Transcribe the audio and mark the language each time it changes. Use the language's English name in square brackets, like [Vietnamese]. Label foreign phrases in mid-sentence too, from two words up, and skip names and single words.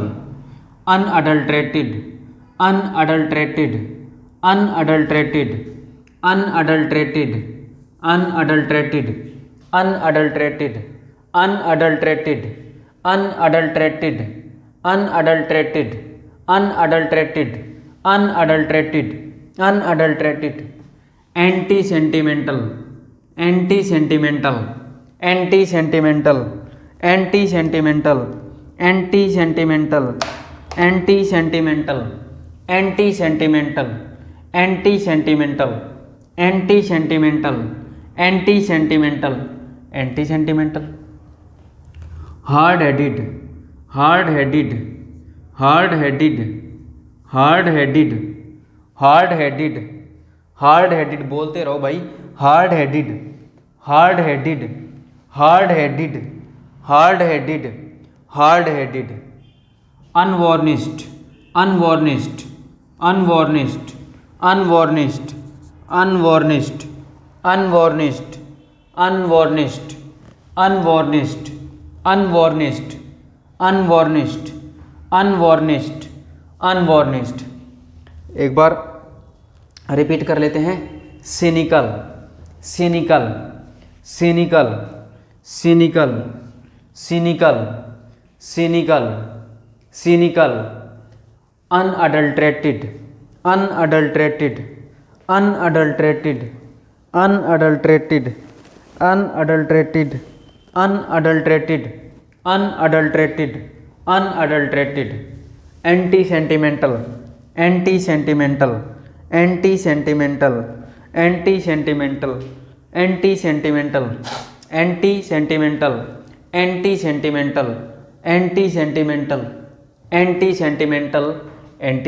[English] unadulterated, unadulterated, unadulterated, unadulterated, unadulterated, unadulterated, unadulterated, unadulterated, unadulterated, unadulterated, unadulterated, unadulterated. anti sentimental, anti sentimental, anti sentimental, anti sentimental, anti sentimental, anti sentimental, anti sentimental, anti sentimental, anti sentimental, anti sentimental, anti sentimental. hard headed, hard headed, hard headed, hard headed, hard headed, hard headed. [Hindi] बोलते रहो भाई। [English] hard headed, hard headed, hard headed, hard headed, hard headed. unvarnished, unvarnished, unvarnished, unvarnished, unvarnished, unvarnished, unvarnished, unvarnished, unvarnished, unvarnished, unvarnished, unvarnished. [Hindi] एक बार रिपीट कर लेते हैं, [English] cynical, cynical, cynical, cynical, cynical, cynical, cynical, unadulterated, unadulterated, unadulterated, unadulterated, unadulterated, unadulterated, unadulterated, unadulterated, anti sentimental, anti sentimental, anti sentimental, anti sentimental, anti sentimental, anti sentimental, anti sentimental, anti sentimental, anti sentimental, anti